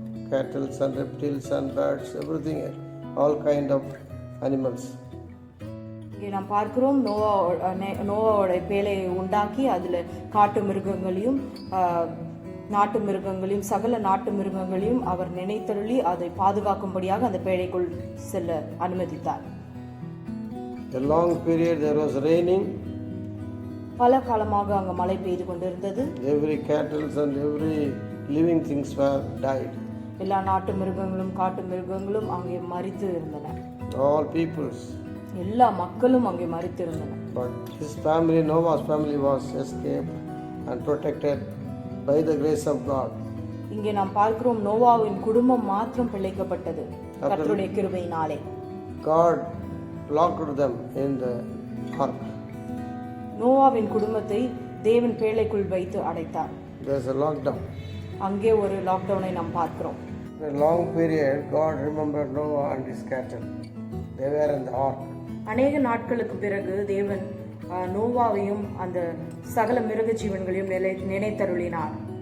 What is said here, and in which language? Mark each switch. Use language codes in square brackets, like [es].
[en] Cattle and reptiles and birds, everything, all kind of animals. [ta] இங்கே நாம் பார்க்கிறோம் நோவாவோட பேழையை உண்டாக்கி அதில் காட்டு மிருகங்களையும் நாட்டு மிருகங்களையும் சகல நாட்டு மிருகங்களையும் அவர் நினைத்தருளி அதை பாதுகாக்கும்படியாக அந்த பேழைக்குள் செல்ல அனுமதித்தார். [en] A long period there was raining. [ta] பல காலமாக அங்கு மழை பெய்து கொண்டிருந்தது. [en] Every cattle and every living things were died. [ta] எல்லா நாட்டு மிருகங்களும் காட்டு மிருகங்களும் அங்கே மரித்து இருந்தன. [en] All peoples. [ta] எல்லா மக்களும் அங்கே மரித்து இருந்தன. [en] But his family, Noah's family, was escaped and protected by the grace of God. [ta] இங்கே நாம் பார்க்கிறோம் நோவாவின் குடும்பம் மாத்திரம் பிழைக்கப்பட்டது கர்த்தருடைய கிருபையினாலே. [en] God locked them in the ark. [ta] நோவாவின் குடும்பத்தை தேவன் பேழைக்குள் வைத்து அடைத்தார். [en] There's a lockdown. [ta] அங்கே ஒரு லாக்டவுனை நாம் பார்க்கிறோம். [en] In a long period, God remembered Noah and his cattle. They were in the ark. [ta] அநேக நாட்களுக்கு பிறகு தேவன் நோவாவையும் அந்த சகல மிருக ஜீவன்களையும் நினைத்தருளினார்.